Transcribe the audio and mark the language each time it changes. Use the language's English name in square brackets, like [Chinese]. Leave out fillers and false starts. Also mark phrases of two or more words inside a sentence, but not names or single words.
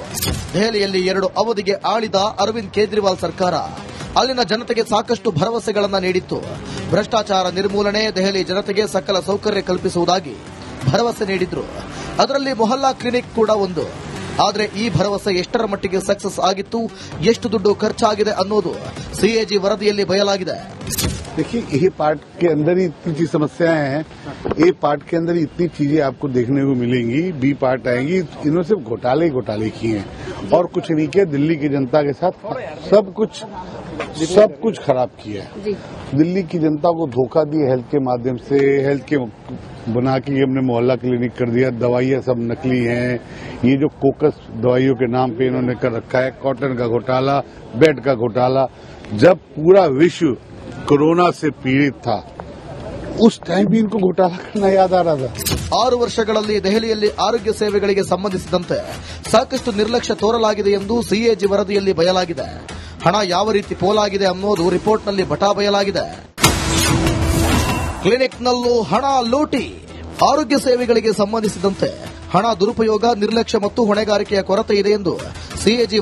[Kannada] ದೆಹಲಿಯಲ್ಲಿ 2 ಅವಧಿಗೆ ಆಳಿದ ಅರವಿಂದ್ ಕೇಜ್ರಿವಾಲ್ ಸರ್ಕಾರ ಅಲ್ಲಿನ ಜನತೆಗೆ ಸಾಕಷ್ಟು ಭರವಸೆಗಳನ್ನು ನೀಡಿತ್ತು. ಭ್ರಷ್ಟಾಚಾರ ನಿರ್ಮೂಲನೆ, ದೆಹಲಿ ಜನತೆಗೆ ಸಕಲ ಸೌಕರ್ಯ ಕಲ್ಪಿಸುವುದಾಗಿ ಭರವಸೆ ನೀಡಿದ್ರು. ಅದರಲ್ಲಿ ಮೊಹಲ್ಲಾ ಕ್ಲಿನಿಕ್ ಕೂಡ ಒಂದು. ಆದರೆ ಈ ಭರವಸೆ ಎಷ್ಟರ ಮಟ್ಟಿಗೆ ಸಕ್ಸಸ್ ಆಗಿತ್ತು, ಎಷ್ಟು ದುಡ್ಡು ಖರ್ಚಾಗಿದೆ ಅನ್ನೋದು ಸಿಎಜಿ ವರದಿಯಲ್ಲಿ ಬಯಲಾಗಿದೆ. [Hindi] देखिए, ए पार्ट के अंदर ही इतनी चीज समस्याएं हैं, ए पार्ट के अंदर इतनी चीजें आपको देखने को मिलेंगी, बी पार्ट आएंगी. इन्होंने सिर्फ घोटाले ही घोटाले किए हैं और कुछ नहीं किया. दिल्ली की जनता के साथ सब कुछ खराब किया है. दिल्ली की जनता को धोखा दिया हेल्थ के माध्यम से. हेल्थ के बना के हमने मोहल्ला क्लिनिक कर दिया. दवाइयां सब नकली हैं. ये जो कोकस दवाइयों के नाम पे इन्होंने कर रखा है. कॉटन का घोटाला, बेड का घोटाला. जब पूरा विश्व कोरोना से पीड़ित था, उस टाइम भी इनको घोटाला करना याद आ रहा था. [Kannada] 6 ವರ್ಷಗಳಲ್ಲಿ ದೆಹಲಿಯಲ್ಲಿ ಆರೋಗ್ಯ ಸೇವೆಗಳಿಗೆ ಸಂಬಂಧಿಸಿದಂತೆ ಸಾಕಷ್ಟು ನಿರ್ಲಕ್ಷ್ಯ ತೋರಲಾಗಿದೆ ಎಂದು ಸಿಎಜಿ ವರದಿಯಲ್ಲಿ ಬಯಲಾಗಿದೆ. ಹಣ ಯಾವ ರೀತಿ ಪೋಲಾಗಿದೆ ಅನ್ನೋದು ರಿಪೋರ್ಟ್ನಲ್ಲಿ ಬಟಾ ಬಯಲಾಗಿದೆ. ಕ್ಲಿನಿಕ್ನಲ್ಲೂ ಹಣ ಲೂಟಿ. ಆರೋಗ್ಯ ಸೇವೆಗಳಿಗೆ ಸಂಬಂಧಿಸಿದಂತೆ ಹಣ ದುರುಪಯೋಗ, ನಿರ್ಲಕ್ಷ್ಯ ಮತ್ತು ಹೊಣೆಗಾರಿಕೆಯ ಕೊರತೆ ಇದೆ ಎಂದು ಸಿಎಜಿ